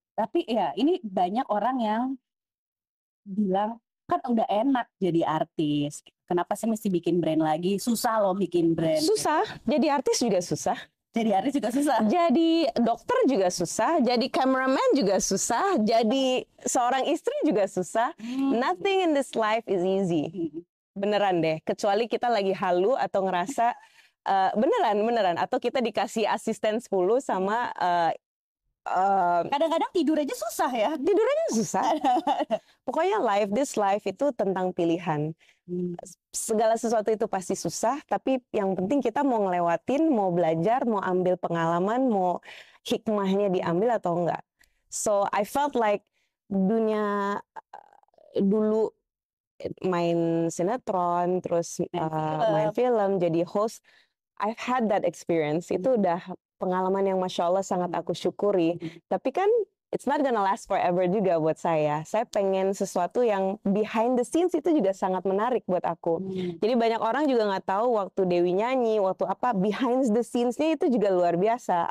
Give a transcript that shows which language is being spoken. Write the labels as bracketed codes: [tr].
[id] Tapi ya ini banyak orang yang bilang kan udah enak jadi artis, kenapa sih mesti bikin brand lagi? Susah loh bikin brand. Susah, jadi artis juga susah. Jadi artis juga susah. Jadi dokter juga susah, jadi cameraman juga susah, jadi seorang istri juga susah. [en] Nothing in this life is easy. [id] Beneran deh, kecuali kita lagi halu atau ngerasa beneran atau kita dikasih asisten 10 sama kadang-kadang tidur aja susah ya. Tidur aja susah. Pokoknya [en] this life [id] itu tentang pilihan. Segala sesuatu itu pasti susah, tapi yang penting kita mau ngelewatin, mau belajar, mau ambil pengalaman, mau hikmahnya diambil atau enggak. [en] So I felt like [id] dunia dulu main sinetron, terus main film, jadi host, [en] I've had that experience. [id] Itu udah pengalaman yang Masya Allah sangat aku syukuri. Tapi kan [en] it's not gonna last forever [id] juga buat saya. Saya pengen sesuatu yang behind the scenes itu juga sangat menarik buat aku. Jadi banyak orang juga nggak tahu waktu Dewi nyanyi, waktu apa, behind the scenes-nya itu juga luar biasa.